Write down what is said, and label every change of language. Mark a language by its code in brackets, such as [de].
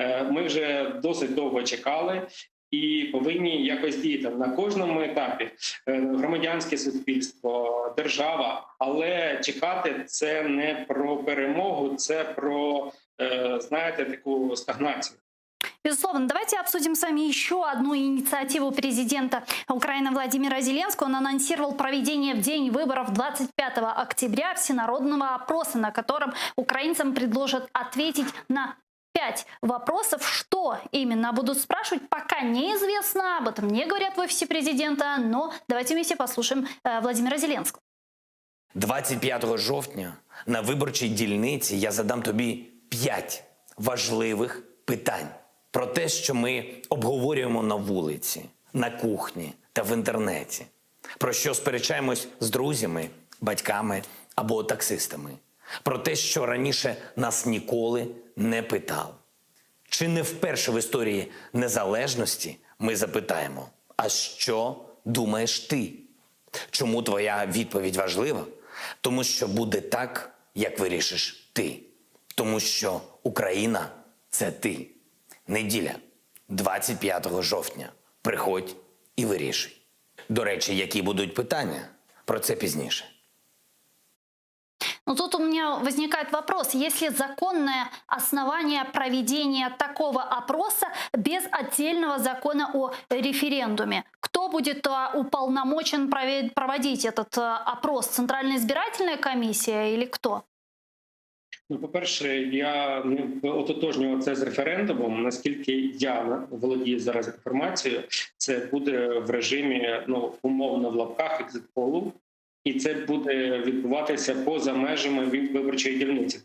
[uk] Ми вже досить довго чекали і повинні якось діяти на кожному етапі. Громадянське суспільство, держава, але чекати – це не про перемогу, це про, знаєте, таку стагнацію. [ru] Безусловно. Давайте обсудим с вами еще одну инициативу президента Украины Владимира Зеленского. Он анонсировал проведение в день выборов 25 октября всенародного опроса, на котором украинцам предложат ответить на 5 вопросов. Что именно будут спрашивать, пока неизвестно. Об этом не говорят в офисе президента. Но давайте вместе послушаем Владимира Зеленского. [uk] 25 жовтня на виборчій дільниці я задам тобі 5 важливих питань про те, що ми обговорюємо на вулиці, на кухні та в інтернеті, про що сперечаємось з друзями, батьками або таксистами, про те, що раніше нас ніколи не питав. Чи не вперше в історії незалежності ми запитаємо, а що думаєш ти? Чому твоя відповідь важлива? Тому що буде так, як вирішиш ти. Тому що Україна – це ти. Неділя, 25 жовтня. Приходь і вирішуй. До речі, які будуть питання? Про це пізніше. [ru] Но тут у меня возникает вопрос. Есть ли законное основание проведения такого опроса без отдельного закона о референдуме? Кто будет уполномочен проводить этот опрос? Центральная избирательная комиссия или кто? [uk] По-перше, я не ототожнював це з референдумом. Наскільки я володію зараз інформацією, це буде в режимі, умовно в лапках, екзит-полу. І це буде відбуватися поза межами виборчої дільниці.